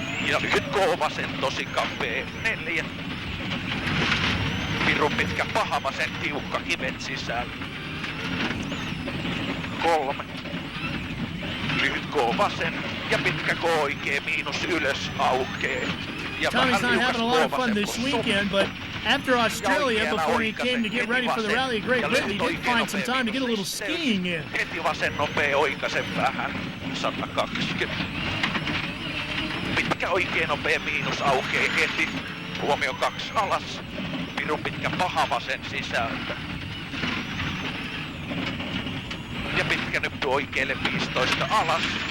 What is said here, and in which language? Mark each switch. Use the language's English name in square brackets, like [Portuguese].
[Finnish] Ja lyhyt vasen tosi kapea 4. Pirun pitkä paha vasen tiukka kivet sisään. 3. Lyhyt vasen ja pitkä oikee miinus ylös aukee. [English] Tommy's not having a lot of fun this weekend, but after Australia, before he came to get ready for the Rally of Great Britain, he did find some time to get a little skiing in. [Finnish] Heti vasen nopea oikasen vähän 120. Pitkä oikein nopea miinus aukee heti. Huomio 2 alas. Pirun pitkä paha vasen sisältä. Ja pitkä nyppy oikealle 15 alas.